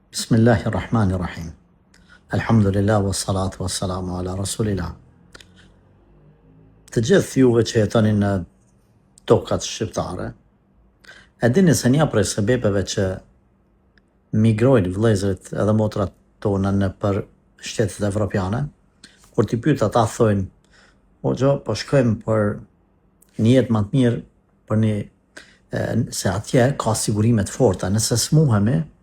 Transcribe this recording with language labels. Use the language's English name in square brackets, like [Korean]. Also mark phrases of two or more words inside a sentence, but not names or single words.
[Arabic] بسم الله الرحمن الرحيم الحمد لله والصلاة والسلام على رسول الله. [Albanian] Të gjithë juve që jetoni në tokat shqiptare, e dini se një prej sebepeve që migrojnë vëllezërit edhe motrat tona në për shtetet evropiane, kur t'i pyet ata thojnë, o gjo, po shkojmë për një jetë më të mirë, për një se atje ka sigurime të forta, nëse smuhemi,